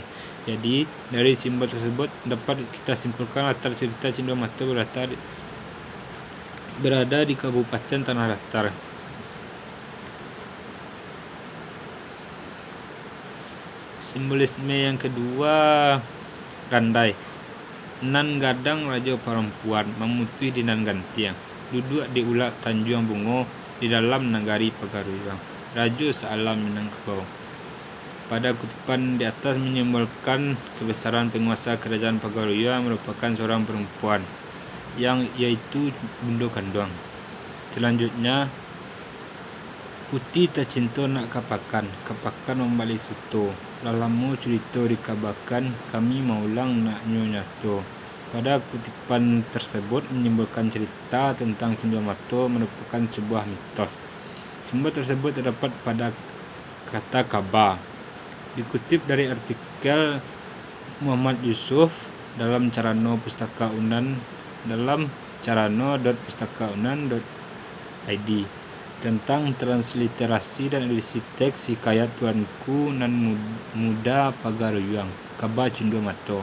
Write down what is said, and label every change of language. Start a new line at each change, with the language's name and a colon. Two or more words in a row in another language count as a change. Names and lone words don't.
Indonesian: Jadi dari simbol tersebut dapat kita simpulkan latar cerita Cundomato berada di Kabupaten Tanah Datar. Simbolisme yang kedua, Randai.
Minangkabau: Nan gadang raja perempuan memutih di nan gantiang. Duduk di ulak Tanjung Bungo di dalam nagari Pagaruyung. Raja sealam Minangkabau.
Indonesian: Pada kutipan di atas menyimbolkan kebesaran penguasa kerajaan Pagaruyung merupakan seorang perempuan yaitu Bundo Kanduang.
Minangkabau: Selanjutnya, putih tercinta nak kapakan membalik suto. Lalamu cerita dikabarkan, kami maulang nak nyato.
Indonesian: Pada kutipan tersebut menyimbolkan cerita tentang Cundomato merupakan sebuah mitos. Simbol tersebut terdapat pada kata Ka'bah. Dikutip dari artikel Muhammad Yusuf dalam carano.pustaka.unan.id tentang transliterasi dan edisi teks hikayat Tuanku nan Muda Pagaruyung, Ka'bah Cundomato.